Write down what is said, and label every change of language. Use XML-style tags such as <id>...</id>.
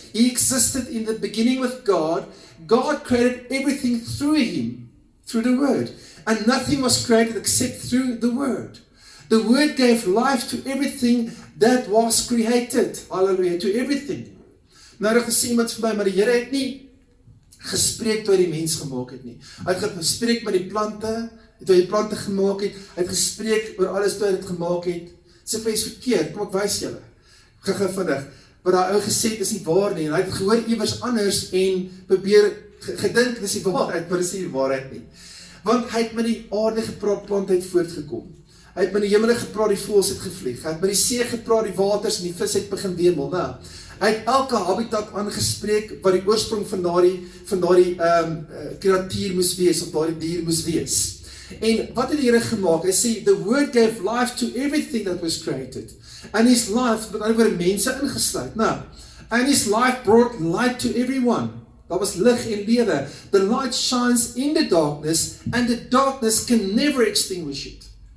<en>He existed in the beginning with God. God created everything through him, through the word. And nothing was created except through the word. The word gave life to everything that was created. Hallelujah, to everything.</en> <af>Nou dat gesê iemand vir my, maar die Here het nie gespreek toe hy die mens gemaak het nie. Hy het gespreek met die plante, toe hy die plante gemaak het. Hy het gespreek oor alles toe hy dit gemaak het. Sê vir is verkeerd, kom ek wys julle. Gou vinnig. Wat daai ou gesê het is nie waar nie. En hy het gehoor iewers anders en probeer gedink dis die waarheid, maar dis nie die waarheid nie. Want hy het met die aarde gepraat, plante het voortgekom. Hy het met die hemele gepraat, die voëls het gevlieg. Hy het met die see gepraat, die waters en die vis het begin wemel. Nou, hy het elke habitat aangespreek wat die oorsprong van daardie kreatuur moes wees, of daardie dier moes wees. En wat het die Here gemaak? Hy sê,</af> <en>the word gave life to everything that was created. And his life,</en> <af>met ander woorde mense ingesluit. Nou,</af> <en>and his life brought light to everyone.</en> <af>Daar was lig en lewe.</af> <en>The light shines in the darkness, and the darkness can never extinguish it.</en>